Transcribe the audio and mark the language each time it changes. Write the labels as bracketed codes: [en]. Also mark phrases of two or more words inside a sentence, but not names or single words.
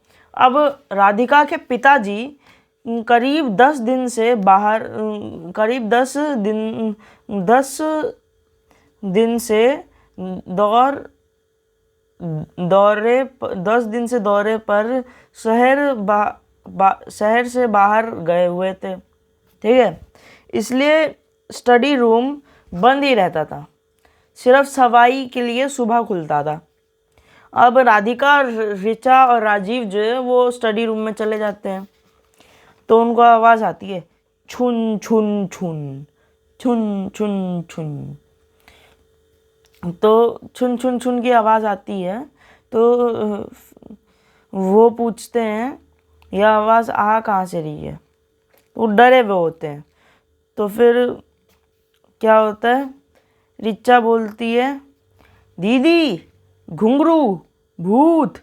[hi] अब राधिका के पिताजी करीब 10 दिन से दौरे पर शहर से बाहर गए हुए थे, ठीक है। इसलिए [en] study room [hi] बंद ही रहता था, सिर्फ सफाई के लिए सुबह खुलता था। अब राधिका, रिचा और राजीव जो है वो [en] study room [hi] में चले जाते हैं तो उनको आवाज़ आती है, छुन छुन छुन, छुन छुन छुन। तो छुन छुन छुन की आवाज़ आती है तो वो पूछते हैं यह आवाज़ आ कहाँ से रही है। वो डरे हुए होते हैं। तो फिर क्या होता है, रिचा बोलती है, दीदी घुंघरू, भूत।